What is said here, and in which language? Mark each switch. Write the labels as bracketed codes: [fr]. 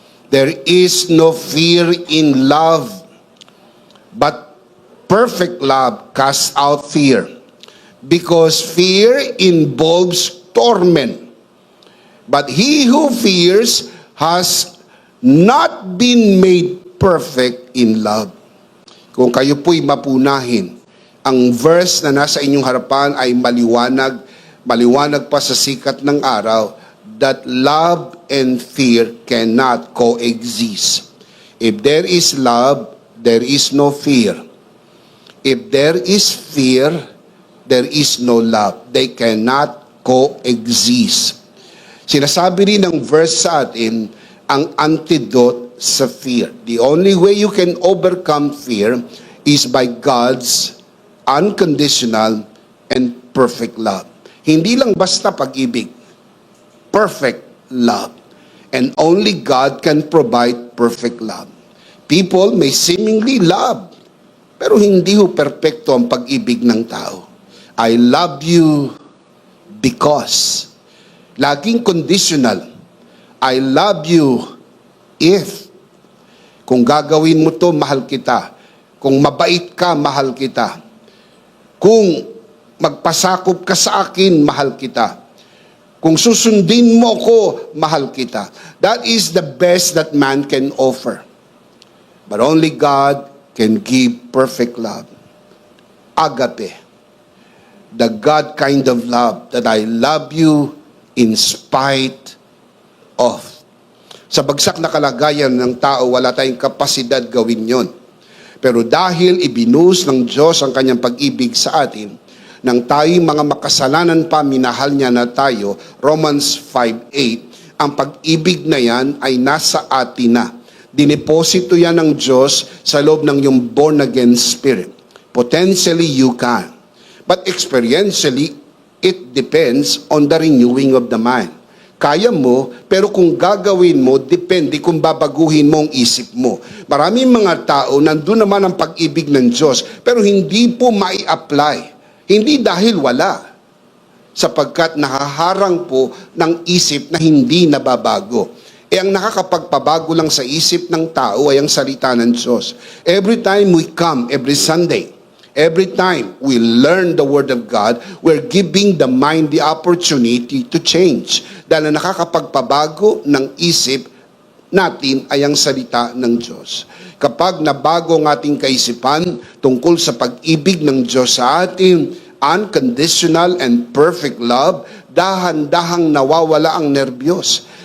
[en] There is no fear in love, but perfect love casts out fear. Because fear involves torment. But he who fears has not been made perfect in love. [tl] Kung kayo po'y mapunahin, ang verse na nasa inyong harapan ay maliwanag, maliwanag pa sa sikat ng araw, [en] that love and fear cannot coexist. If there is love, there is no fear. If there is fear, there is no love. They cannot coexist. [tl] Sinasabi rin ng verse sa atin, ang antidote sa fear. [en] The only way you can overcome fear is by God's unconditional and perfect love. [tl] Hindi lang basta pag-ibig. [en] Perfect love. And only God can provide perfect love. People may seemingly love, [tl] pero hindi ho perpekto ang pag-ibig ng tao. [en] I love you because. [tl] Laging conditional. [en] I love you if. [tl] Kung gagawin mo to, mahal kita. Kung mabait ka, mahal kita. Kung magpasakop ka sa akin, mahal kita. Kung susundin mo ko, mahal kita. [en] That is the best that man can offer. But only God can give perfect love. Agape. The God kind of love that I love you in spite of. [tl] Sa bagsak na kalagayan ng tao, wala tayong kapasidad gawin yon. Pero dahil ibinuhos ng Diyos ang kanyang pag-ibig sa atin, nang tayo mga makasalanan pa, minahal niya na tayo, Romans 5:8, ang pag-ibig na yan ay nasa atin na. Dineposito yan ng Diyos sa loob ng iyong born-again spirit. [en] Potentially, you can. But experientially, it depends on the renewing of the mind. [tl] Kaya mo, pero kung gagawin mo, depende kung babaguhin mo ang isip mo. Maraming mga tao, nandun naman ang pag-ibig ng Diyos, pero hindi po mai-apply. Hindi dahil wala. Sapagkat nakaharang po ng isip na hindi nababago. Ang nakakapagpabago lang sa isip ng tao ay ang salita ng Diyos. [en] Every time we come, every Sunday, every time we learn the Word of God, we're giving the mind the opportunity to change. [tl] Dahil nakakapagpabago ng isip natin ay ang salita ng Diyos. Kapag nabago ang ating kaisipan tungkol sa pag-ibig ng Diyos sa atin, [en] unconditional and perfect love, [tl] dahan-dahang nawawala ang nerbiyos.